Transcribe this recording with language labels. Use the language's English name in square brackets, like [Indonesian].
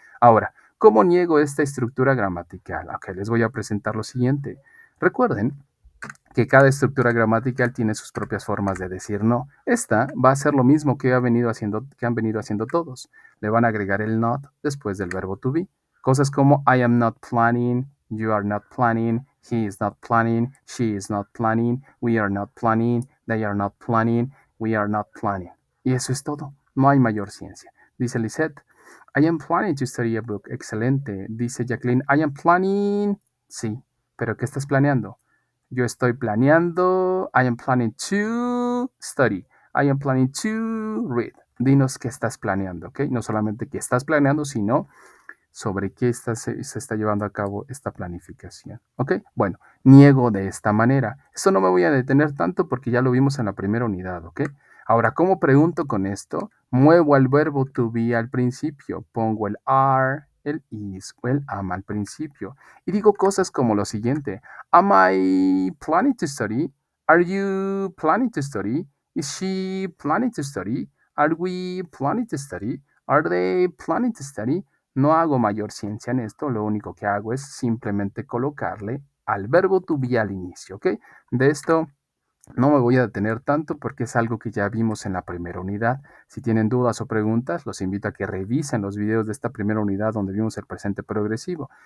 [Spanish] Ahora, ¿cómo niego esta estructura gramatical? Ok, les voy a presentar lo siguiente. Recuerden que cada estructura gramatical tiene sus propias formas de decir no. Esta va a ser lo mismo que han venido haciendo todos. Le van a agregar el not después del verbo to be. Cosas como [English] I am not planning, you are not planning, he is not planning, she is not planning, we are not planning, they are not planning, we are not planning. [Spanish] Y eso es todo. No hay mayor ciencia. Dice [English] Lisette, I am planning to study a book. [Spanish] Excelente. Dice [English] Jacqueline, I am planning. [Spanish] Sí, pero ¿qué estás planeando? Yo estoy planeando. [English] I am planning to study. I am planning to read. [Spanish] Dinos qué estás planeando, ¿ok? No solamente qué estás planeando, sino sobre qué se está llevando a cabo esta planificación, ¿ok? Bueno, niego de esta manera. Esto no me voy a detener tanto porque ya lo vimos en la primera unidad, ¿ok? Ahora, ¿cómo pregunto con esto? Muevo al verbo to be al principio. Pongo el are, el is o el am al principio. Y digo cosas como lo siguiente. [English] Am I planning to study? Are you planning to study? Is she planning to study? Are we planning to study? Are they planning to study? [Spanish] No hago mayor ciencia en esto, lo único que hago es simplemente colocarle al verbo to be al inicio, ¿ok? De esto no me voy a detener tanto porque es algo que ya vimos en la primera unidad. Si tienen dudas o preguntas, los invito a que revisen los videos de esta primera unidad donde vimos el presente progresivo.